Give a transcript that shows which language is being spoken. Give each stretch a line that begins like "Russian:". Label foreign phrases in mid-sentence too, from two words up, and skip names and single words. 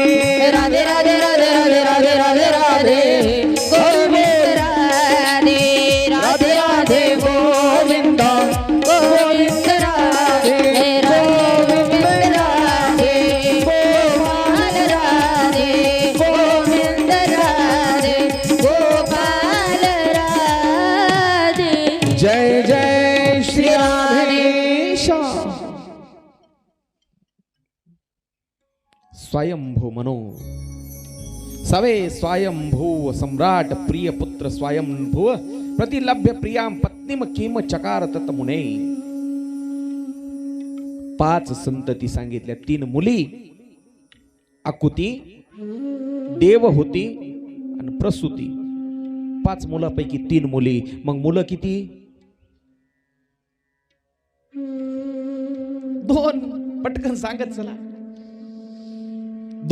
Hindi: राधे राधे राधे राधे राधे राधे राधे गोविंद राधे राधे राधे गोविंद गोविंद राधे गोविंद राधे गोपाल राधे गोविंद राधे गोपाल राधे. जय जय श्री राधेश.
Sanskrit: स्वयंभू मनो सवे स्वयंभू सम्राट प्रिय पुत्र स्वयंभू प्रतिलभ्य प्रियां पत्नीम किम चकार तत मुने.
Marathi: 5 संतती सांगितल्या. 3 मुली, आकुती, देवहूती आणि प्रसूती. 5 मुलापैकी 3 मुली. मग मुलं किती? 2. पटकन सांगत चला.